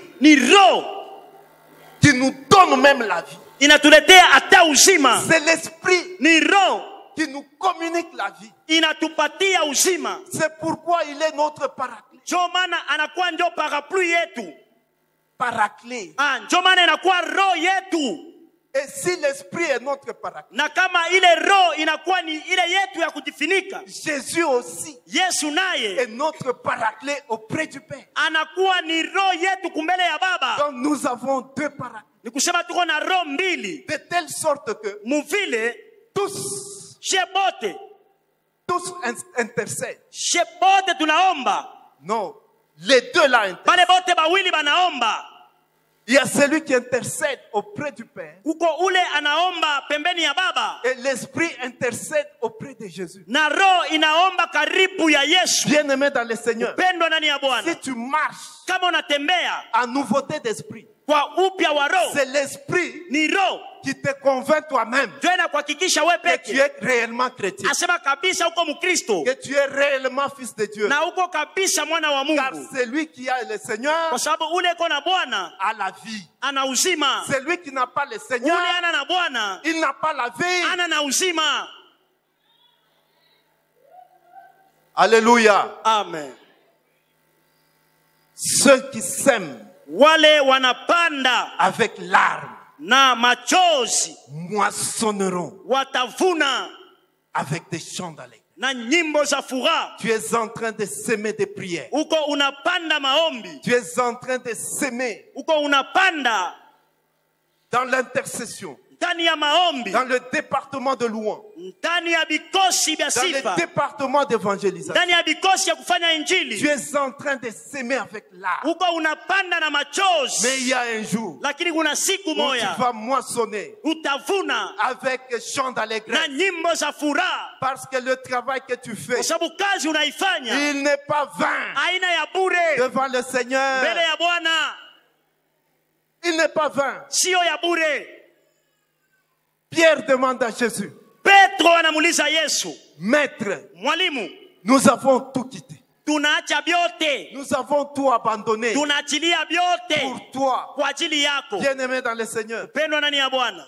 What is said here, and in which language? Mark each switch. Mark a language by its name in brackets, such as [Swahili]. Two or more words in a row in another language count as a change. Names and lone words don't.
[Swahili] Ni roho [French] qui nous donne même la vie. [Swahili] inatuletea hata uzima. [French] C'est l'esprit [Swahili] Ni roho [French] qui nous communique la vie. [Swahili] inatupatia uzima. [French] C'est pourquoi il est notre paraclet. [Swahili] Ndio maana anakuwa ndio parapluie yetu. [French] Paraclet. [Swahili] Ndio maana inakuwa roho yetu. [French] Et si l'esprit est notre paraclet, [Swahili] Na kama ile roho inakuwa ni ile yetu ya kujifunika, [French] Jésus aussi [Swahili] Yesu naye [French] est notre paraclet auprès du Père. [Swahili] anakuwa ni roho yetu kumbele ya Baba. [French] Donc nous avons deux paraclets. [Swahili] Ni kusema tuko na roho mbili, [French] De telle sorte que [Swahili] muvile [French] tous intercèdent. [Swahili] she bote tunaomba, [French] Non, les deux là intercèdent. [Swahili] pale bote bawili banaomba. [French] Il y a celui qui intercède auprès du Père. [Swahili] Kuko ule anaomba pembeni ya Baba, [French] Et l'esprit intercède auprès de Jésus. [Swahili] na roho inaomba karibu ya Yesu. [French] Bien-aimé dans le Seigneur, [Swahili] Pendwa ndani ya si Bwana, [French] tu marches [Swahili] kama unatembea [French] en nouveauté d'esprit, [Swahili] kwa upya wa roho, [French] c'est l'esprit [Swahili] ni roho [French] qui te convainc toi-même [Swahili] ndio inakuhakikisha wewe [French] que tu [Swahili] peke [French] es réellement chrétien, [Swahili] asema kabisa uko Mkristo [French] que tu es réellement fils de Dieu. [Swahili] na uko kabisa mwana wa [French] Car [Swahili] Mungu, [French] c'est lui qui a le Seigneur [Swahili] kwa sababu ule iko na Bwana [French] a la vie. [Swahili] ana uzima, [French] C'est lui qui n'a pas le [Swahili] ule [French] Seigneur, [Swahili] ana na Bwana [French] il n'a pas la vie. [Swahili] ana na uzima. [French] Alléluia. Amen. Ceux qui sèment [Swahili] Wale wanapanda [French] avec larmes [Swahili] na machozi [French] moissonneront [Swahili] watavuna [French] avec des chants d'allégresse. [Swahili] na nyimbo za furaha. [French] Tu es en train de s'aimer des prières. [Swahili] Uko unapanda maombi, [French] Tu es en train de s'aimer [Swahili] uko unapanda [French] dans l'intercession, [Swahili] ndani ya maombi, [French] dans le département de louange, [Swahili] ndani ya bikosi vya [French] dans [Swahili] sifa, [French] le département d'évangélisation. [Swahili] ndani ya bikosi ya kufanya [French] Tu [Swahili] injili. [French] es en train de s'aimer avec larmes. [Swahili] Uko unapanda na [French] Mais [Swahili] machozi, [French] il y a un jour [Swahili] lakini kuna siku [French] où tu [Swahili] moya [French] vas moissonner [Swahili] utavuna [French] avec chants [Swahili] na [French] d'allégresse. [Swahili] nyimbo za furaha, [French] Parce que le travail que tu fais, [Swahili] kwa sababu kazi unaifanya [French] il n'est pas vain [Swahili] aina ya bure [French] devant le Seigneur. [Swahili] mbele ya Bwana, [French] Il n'est pas vain. [Swahili] sio ya bure. [French] Pierre demande à Jésus, [Swahili] Petro anamuuliza Yesu, [French] Maître, [Swahili] mwalimu, [French] nous avons tout quitté. [Swahili] tunaacha vyote, [French] Nous avons tout abandonné [Swahili] tunaachilia vyote [French] pour toi. [Swahili] kwa ajili yako. [French] Bien-aimé dans le Seigneur, [Swahili] Pendwa ndani ya Bwana,